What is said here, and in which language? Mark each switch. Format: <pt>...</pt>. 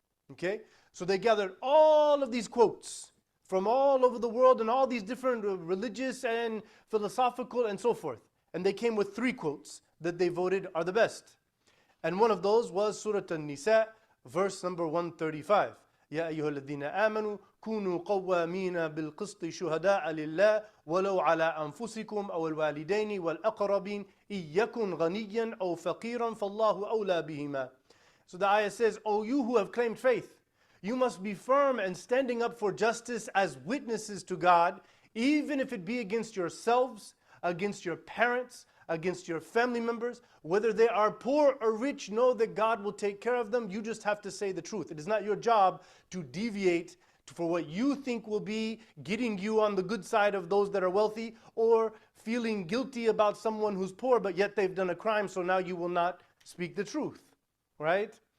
<en>Okay, so they gathered all of these quotes from all over the world and all these different religious and philosophical and so forth, and they came with 3 quotes that they voted are the best. And one of those was Surah An-Nisa, verse number 135.</en> <ar>يا أيها الذين آمنوا كونوا قوامين بالقسط شهداء لله ولو على أنفسكم أو الوالدين والأقربين إن يكن غنيا أو فقيرا فالله أولى بهما.</ar> <en>So the ayah says, O you who have claimed faith, you must be firm and standing up for justice as witnesses to God, even if it be against yourselves, against your parents, against your family members, whether they are poor or rich. Know that God will take care of them. You just have to say the truth. It is not your job to deviate for what you think will be getting you on the good side of those that are wealthy, or feeling guilty about someone who's poor but yet they've done a crime, so now you will not speak the truth, right?</en>